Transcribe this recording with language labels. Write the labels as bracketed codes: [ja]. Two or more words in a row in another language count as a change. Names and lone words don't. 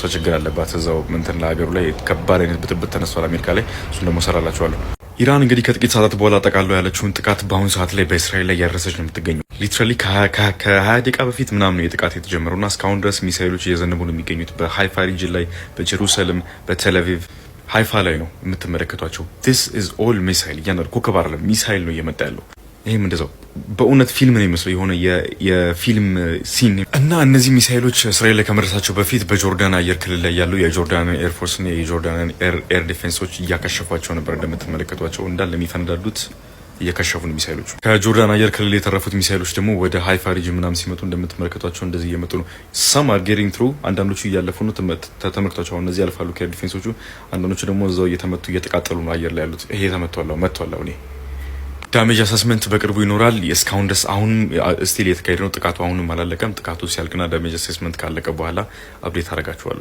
[am] ችግር አለባት እዛው ምንትን ለሀገሩ ላይ ከባድ አይነት ብጥብጥ ተነስቷል አሜሪካ ላይ። እሱን ደግሞ ሰራላችኋለሁ። ኢራን እንግዲህ ከጥቂት ሰዓታት በኋላ ጠቃሎ ያለችውን ጥቃት በአሁኑ ሰዓት ላይ በእስራኤል ላይ ያደረሰች ነው የምትገኘው። ሊትራሊ ከ20 ደቂቃ በፊት ምናምን ነው የጥቃት የተጀመረውና እስካሁን ድረስ ሚሳይሎች እየዘነቡ ነው የሚገኙት በሃይፋ ሪጅን ላይ፣ በጀሩሳሌም፣ በቴልአቪቭ ሃይፋ ላይ ነው የምትመለከቷቸው። [en] this is all [am] ሚሳይል እያንዳንዱ ኮከብ አይደለም ሚሳይል ነው እየመጣ ያለው። ይሄም እንደዛው በእውነት ፊልም ነው የሚመስለው የሆነ የፊልም ሲን እና እነዚህ ሚሳይሎች እስራኤል ላይ ከመድረሳቸው በፊት በጆርዳን አየር ክልል ላይ ያሉ የጆርዳን ኤርፎርስ እና የጆርዳን [en] air defenses [am] እያከሸፏቸው ነበር። እንደምትመለከቷቸው እንዳለ የሚፈነዳዱት እየከሸፉ ነው ሚሳይሎቹ። ከጆርዳን አየር ክልል የተረፉት ሚሳይሎች ደግሞ ወደ ሃይፋ ሪጅን ምናምን ሲመጡ እንደምትመለከቷቸው እንደዚህ እየመጡ ነው። [en] some are getting through [am] አንዳንዶቹ እያለፉ ነው። ተመልክቷቸው አሁን እነዚህ ያልፋሉ ከኤር ዲፌንሶቹ። አንዳንዶቹ ደግሞ እዛው እየተመቱ እየተቃጠሉ ነው አየር ላይ ያሉት። ይሄ ተመቷል መጥቷል። እኔ [en] damage assessment [am] በቅርቡ ይኖራል። እስካሁን ድረስ አሁን ስቲል የተካሄደ ነው ጥቃቱ። አሁንም አላለቀም። ጥቃቱ ሲያልቅና [en] damage assessment [am] ካለቀ በኋላ አፕዴት አደርጋችኋለሁ።